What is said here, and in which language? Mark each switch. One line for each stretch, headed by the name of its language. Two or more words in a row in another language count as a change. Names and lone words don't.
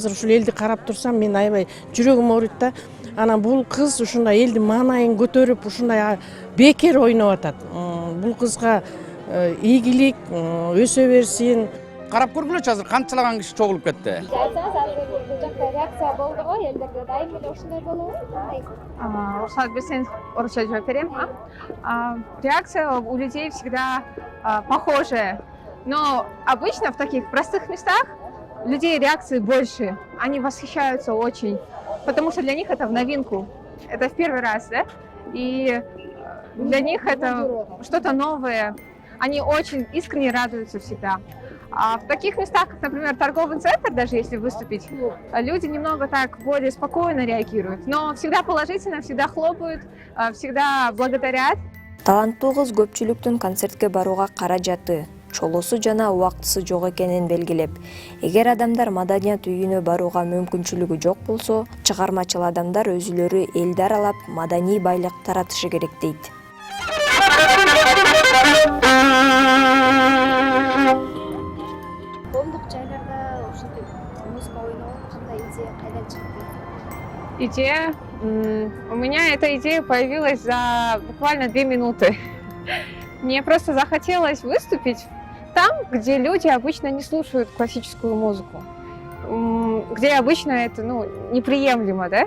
Kyrgyz: Азыр ушул элди карап турсам, мен аябай жүрөгүм ооруйт да. Анан бул кыз ушундай элдин маанайын көтөрүп, ушундай бекер ойноп атат. Бул кызга ийгилик, өсө берсин. Карап көргүлөчү, азыр канчалаган киши чогулуп кетти. Айтсаңыз, азыр бул жакта реакция болду го, элдерде дайым эле ушундай болобу? Кандай? Рухсат берсеңиз, орусча жооп берем.
Russian: Реакция у людей всегда похожая, но обычно в таких простых местах людей реакции больше. Они восхищаются очень, потому что для них это в новинку. Это в первый раз, да? И для них это что-то новое. Они очень искренне радуются всегда. А в таких местах, как, например, торговый центр, даже если выступить, люди немного так более спокойно реагируют, но всегда положительно, всегда хлопают, всегда благодарят.
Kyrgyz: Таланттуу кыз көпчүлүктүн концертке барууга каражаты, чолосу жана убактысы жок экенин белгилеп, эгер адамдар маданият үйүнө барууга мүмкүнчүлүгү жок болсо, чыгармачыл адамдар өзүлөрү элди аралап маданий байлык таратышы керек дейт. Коомдук жайларда ушинтип музыка ойногон кандай идея кайдан чыкты? Идея?
Russian: У меня эта идея появилась за буквально 2 минуты. Мне просто захотелось выступить там, где люди обычно не слушают классическую музыку, где обычно это неприемлемо, да?